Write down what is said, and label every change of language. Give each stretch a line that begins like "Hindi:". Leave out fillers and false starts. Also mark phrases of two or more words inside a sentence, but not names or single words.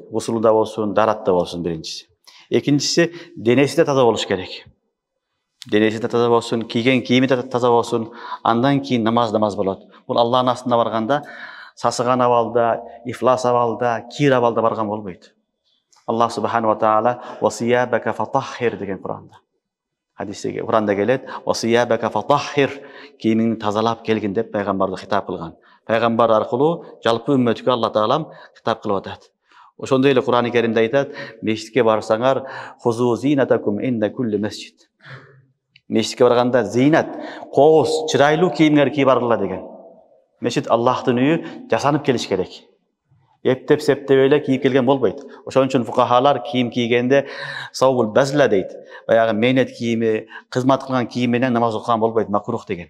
Kyrgyz: Гусулу да болсун, дарат да болсун биринчиси. Экинчиси денеси да таза болуш керек. Денеси да таза болсун, кийген кийими да таза болсун, андан кийин намаз болот. Бул Аллахтын астына барганда сасыган абалда, ифлас абалда, кир абалда барган болбойт.
Arabic: الله سبحانه وتعالى وثيابك فطهر
Kyrgyz: деген Куранда. Хадисте Куранда келет,
Arabic: وثيابك فطهر,
Kyrgyz: кийимиңди тазалап келгин деп пайгамбарды хитап кылган. Пайгамбар аркылуу жалпы үммөткө Аллах таалам хитап кылып атат. Ошондой эле Курани Керимде айтат, мешитке барсаңар,
Arabic: خذوا زينتكم عند كل مسجد.
Kyrgyz: Мешитке барганда зинат, кооз, чырайлуу кийимдер кийип баргыла деген. Мешит Аллахтын үйү, жасанып келиш керек. Эптеп септеп эле кийип келген болбойт. Ошон үчүн фукахалар кийим кийгенде
Arabic: ثوب البذلة
Kyrgyz: дейт. Баягы мээнет кийими, кызмат кылган кийим менен намаз окуган болбойт, макрух деген.